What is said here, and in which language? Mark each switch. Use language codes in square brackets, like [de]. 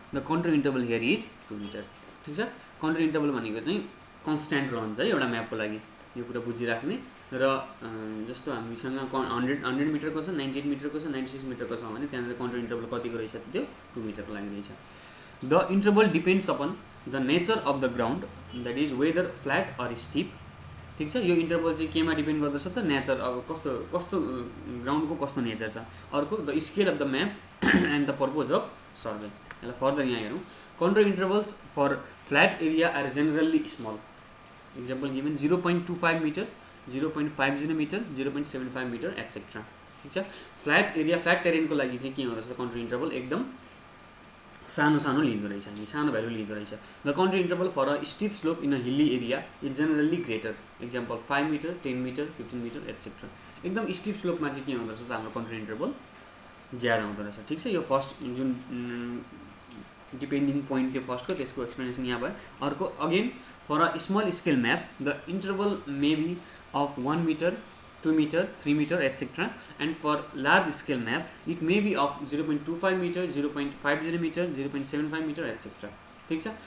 [en] The control interval here is 2 metre. [ne] ठिक छ. Control interval भनेको चाहिँ कन्स्ट्यान्ट रहन्छ है एउटा म्यापको लागि. यो कुरा बुझिराख्ने. र जस्तो हामीसँग 100 मिटरको छ, 98 मिटरको छ, 96 मिटरको छ भने त्यहाँनिर कन्ट्रोल इन्टरभल कतिको रहेछ त्यो 2 मिटरको लागि रहेछ. [en] The interval depends upon the nature of the ground, that is whether flat or steep. [ne] ठिक छ. यो इन्टरभल चाहिँ केमा डिपेन्ड गर्दछ त नेचर, अब कस्तो ग्राउन्डको कस्तो नेचर छ. [en] अर्को the scale of the map and the purpose of survey. [ne] यसलाई फर्दर यहाँ हेरौँ. [en] Control intervals for flat area are generally small. Example given 0.25 metre, 0.50 metre, 0.75 metre etcetera. [ne] ठिक छ. फ्ल्याट एरिया, फ्ल्याट टेरेनको लागि चाहिँ के हुँदो रहेछ कन्ट्रोल इन्टरभल एकदम सानो सानो लिँदो रहेछ, हामी सानो भ्यालु लिँदो रहेछ. [en] The control interval for a steep slope in a hilly area is generally greater. Example 5 metre, 10 metre, 15 metre etcetera. [ne] एकदम स्टिप स्लोपमा चाहिँ के हुँदो रहेछ हाम्रो कन्ट्रोल इन्टरभल ज्यादा हुँदो रहेछ. ठिक छ. यो फर्स्ट जुन डिपेन्डिङ पोइन्ट थियो फर्स्टको, त्यसको एक्सप्लेनेसन यहाँ भयो. [en] अर्को again for a small scale map the interval may be of 1 metre, 2 metre, 3 metre etcetera. And for large scale map it may be of 0.25 metre, 0.50 metre, 0.75 metre etcetera. [ne] ठिक छ.